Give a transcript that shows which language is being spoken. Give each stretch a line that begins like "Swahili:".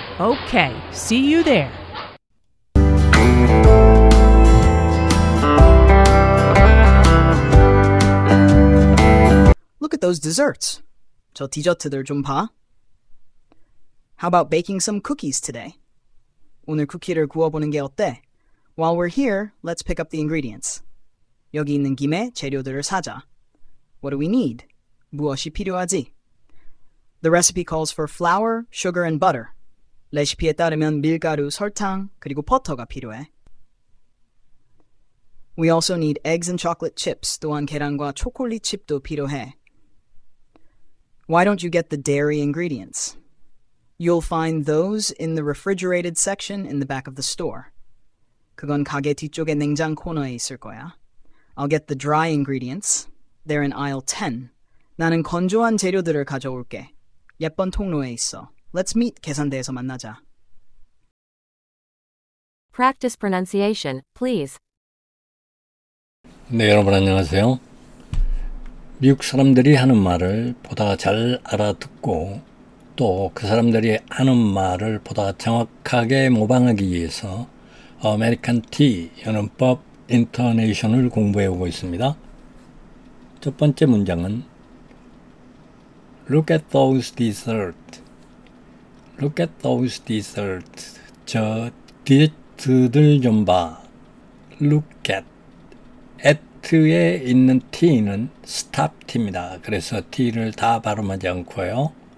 English: Okay, see you there. Look at those desserts. 저 디저트들 좀 봐. How about baking some cookies today?
Korean: 오늘 쿠키를 구워보는 게 어때?
English: While we're here, let's pick up the ingredients.
Korean: 여기 있는 김에 재료들을 사자.
English: What do we need? 무엇이 필요하지? The recipe calls for flour, sugar, and butter.
Korean: 레시피에 따르면 밀가루, 설탕, 그리고 버터가 필요해.
English: We also need eggs and chocolate chips.
Korean: 또한 계란과 초콜릿 칩도 필요해.
English: Why don't you get the dairy ingredients? You'll find those in the refrigerated section in the back of the store.
Korean: 그건 가게 뒤쪽의 냉장 코너에 있을 거야.
English: I'll get the dry ingredients. They're in aisle 10.
Korean: 나는 건조한 재료들을 가져올게. 예쁜 통로에 있어. Let's meet 계산대에서 만나자.
English: Practice pronunciation, please.
Korean: 네, 여러분 안녕하세요. 미국 사람들이 하는 말을 보다 잘 알아듣고 또 그 사람들이 하는 말을 보다 정확하게 모방하기 위해서 아메리칸 T 연음법 인터네이션을 공부해 오고 있습니다.
English: 첫 번째 문장은 Look at those desserts. Look at those desserts. 저 디저트들 좀 봐. Look at.
Korean: at에 있는 t는 stop t입니다. 그래서 t를 다 발음하지 않고요.